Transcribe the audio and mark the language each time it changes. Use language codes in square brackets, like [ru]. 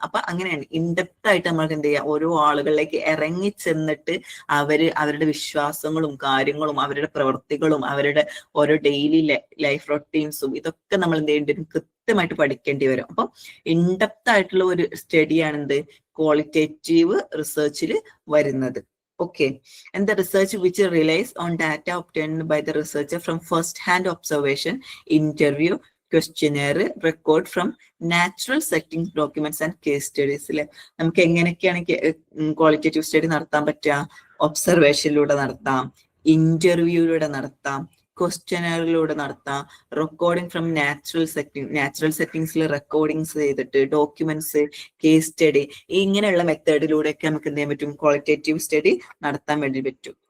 [ml] അപ്പൊ അങ്ങനെയാണ് ഇൻഡെപ്ത് ആയിട്ട് നമ്മൾക്ക് എന്ത് ചെയ്യുക, ഓരോ ആളുകളിലേക്ക് ഇറങ്ങി ചെന്നിട്ട് അവരുടെ വിശ്വാസങ്ങളും കാര്യങ്ങളും അവരുടെ പ്രവൃത്തികളും അവരുടെ ഓരോ ഡെയിലി ലൈഫ് റൊട്ടീൻസും ഇതൊക്കെ നമ്മൾ എന്ത് ചെയ്യേണ്ടി വരും, കൃത്യമായിട്ട് പഠിക്കേണ്ടി വരും. അപ്പൊ ഇൻഡെപ്ത് ആയിട്ടുള്ള ഒരു സ്റ്റഡിയാണ് എന്ത്, ക്വാളിറ്റേറ്റീവ് റിസർച്ചിൽ വരുന്നത്. [en] Okay, and the research which relies on data obtained by the researcher from first-hand observation, interview, questionnaire, record from natural settings, documents and case studies. [ml] നമുക്ക് എങ്ങനെയൊക്കെയാണ് ക്വാളിറ്റേറ്റീവ് സ്റ്റഡി നടത്താൻ പറ്റുക, ഒബ്സർവേഷനിലൂടെ നടത്താം, ഇന്റർവ്യൂയിലൂടെ നടത്താം, ക്വസ്റ്റ്യനറിലൂടെ നടത്താം, [en] recording from natural സെറ്റിംഗ്സിൽ [ml] റെക്കോർഡിങ്സ് ചെയ്തിട്ട്, documents, case study, ഇങ്ങനെയുള്ള മെത്തേഡിലൂടെയൊക്കെ നമുക്ക് എന്ത് ചെയ്യാൻ പറ്റും, ക്വാളിറ്റേറ്റീവ് സ്റ്റഡി നടത്താൻ വേണ്ടി പറ്റും.